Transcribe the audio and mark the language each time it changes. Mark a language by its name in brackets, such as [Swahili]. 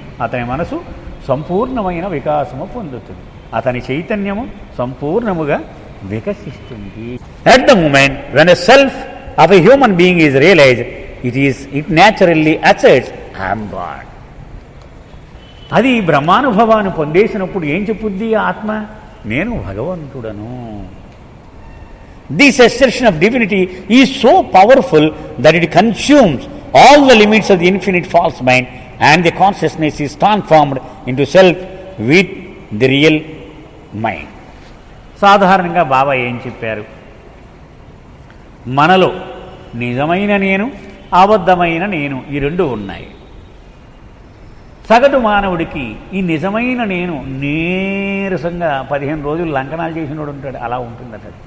[Telugu] అతని మనసు సంపూర్ణమైన వికాసము పొందుతుంది, అతని చైతన్యము సంపూర్ణముగా వికసిస్తుంది. [English] At the moment when a self of a human being is realised, it naturally asserts I am God. [Telugu] అది బ్రహ్మానుభవాన్ని పొందేసినప్పుడు ఏం చెప్పుద్ది ఆత్మ? నేను భగవంతుడను. [English] This assertion of divinity is so powerful that it consumes all the limits of the infinite false mind, and the consciousness is transformed into self with the real mind. [Telugu] సాధారణంగా బాబా ఏం చెప్పారు? మనలో నిజమైన నేను, అబద్ధమైన నేను, ఈ రెండు ఉన్నాయి. సగటు మానవుడికి ఈ నిజమైన నేను నీరసంగా 15 రోజులు లంకనాలు చేసినోడు ఉంటాడు, అలా ఉంటుందట.